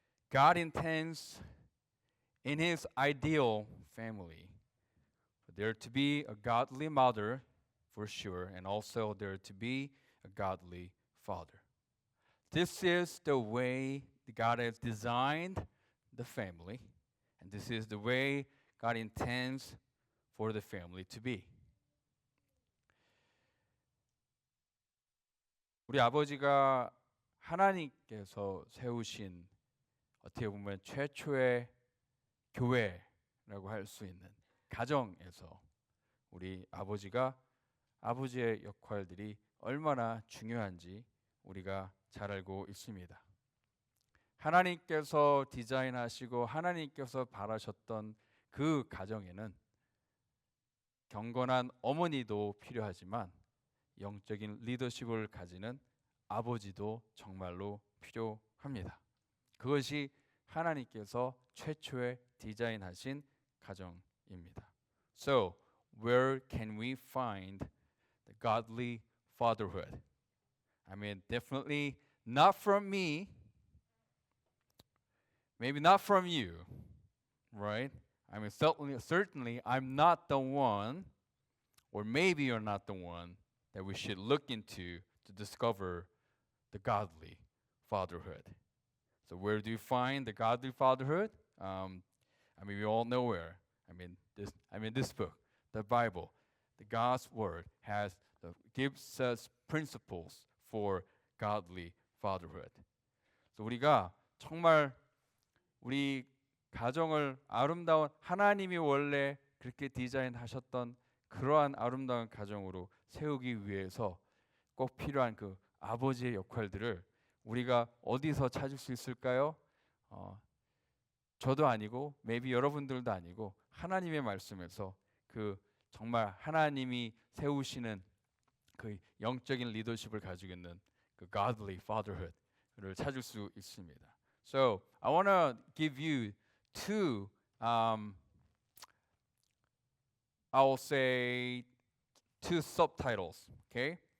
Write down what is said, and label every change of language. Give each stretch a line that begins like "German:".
English: God intends in his ideal family for there to be a godly mother for sure, and also there to be a godly father. This is the way God has designed the family, and this is the way God intends for the family to be.
Korean: 우리 아버지가 하나님께서 세우신 어떻게 보면 최초의 교회라고 할 수 있는 가정에서 우리 아버지의 역할들이 얼마나 중요한지 우리가 잘 알고 있습니다. 하나님께서 디자인하시고 하나님께서 바라셨던 그 가정에는 경건한 어머니도 필요하지만 영적인 리더십을 가지는 아버지도 정말로 필요합니다. 그것이 하나님께서 최초에 디자인하신 가정입니다.
English: So, where can we find the godly fatherhood? I mean, definitely not from me, maybe not from you, right? I mean, certainly I'm not the one, or maybe you're not the one that we should look into to discover the godly fatherhood. So where do you find the godly fatherhood? I mean, we all know where. This book, the Bible, the God's Word gives us principles for godly fatherhood.
Korean: So 우리가 정말 우리 가정을 아름다운 하나님이 원래 그렇게 디자인하셨던 그러한 아름다운 가정으로 세우기 위해서 꼭 필요한 그 아버지의 역할들을 우리가 어디서 찾을 수 있을까요? 저도 아니고 maybe 여러분들도 아니고 하나님의 말씀에서 그 정말 하나님이 세우시는 그 영적인 리더십을 가지고 있는 그 godly fatherhood를 찾을 수 있습니다.
English: So I want to give you two I will say two subtitles, okay?